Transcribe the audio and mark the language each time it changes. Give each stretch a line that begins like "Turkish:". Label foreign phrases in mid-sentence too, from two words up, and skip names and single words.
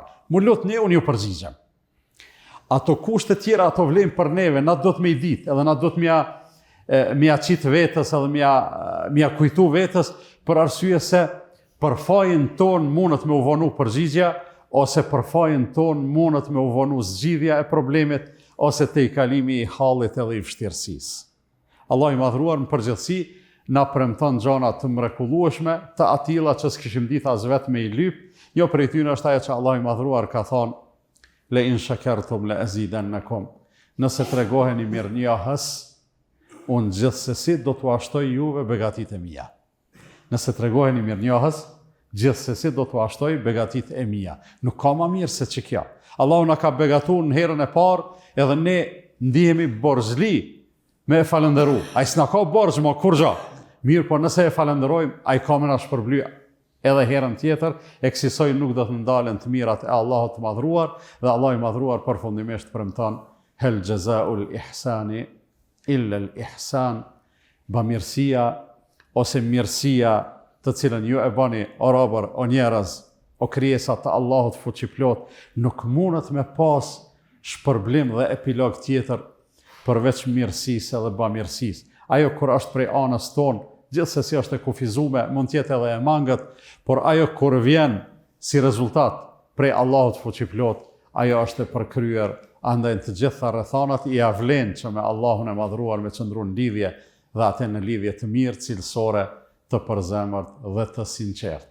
Albanian: Mu lutni unë ju përgjigjem. Ato kushte tjera ato vlen për neve, na do të me i ditë, edhe na do të mja qitë vetës, edhe mja kujtu vetës, për arsye se për fajin ton mundet me uvonu përgjigja, ose për fajin ton mundet me uvonu zgjidhja e problemit, ose te i kalimi i hallit edhe i vështirësisë. Allah i madhruar në përgjithësi na premton gjëra të mrekullueshme, të atilla që s'kishim ditë as vetë me i lyp, jo prej tyre është ajo që Allah i madhruar ka thonë:
Arabic: لئن شكرتم لأزيدنكم.
Albanian: Nëse tregoheni mirënjohës, unë gjithsesi do t'u ashtoj juve begatitë e mia. Nëse tregoheni mirënjohës, gjithsesi do t'u ashtoj begatitë e mia. Nuk ka më mirë se që kjo. Allahu na ka begatuar në herën e parë, edhe ne ndihemi borxhli me e falënderu. Ai s'na ka borxh më kur gjë. Mirë, por nëse e falenderojmë, ai ka më na shpërbly edhe herën tjetër, e kësaj nuk do të ndalen të mirat e Allahut të madhruar, dhe Allah i madhruar përfundimisht premton:
Arabic: هل جزاء الإحسان إلا الإحسان.
Albanian: Bamirësia ose mirësia të cilën ju e bani o robër, o njerëz, o krijesat të Allahut fuqiplot, nuk mundet me pas shpërblim dhe epilog tjetër përveç mirësisë edhe bamirësisë. Ajo kur është prej anës tonë, gjithsesi është e kufizume, mund tjetë edhe e mangët, por ajo kur vjen si rezultat prej Allahut fuqiplot, ajo është e përkryer, andaj të gjitha rrethanat i avlen që me Allahun e madhruar me qëndru në lidhje dhe atë në lidhje të mirë, cilësore, të përzemërt dhe të sinqert.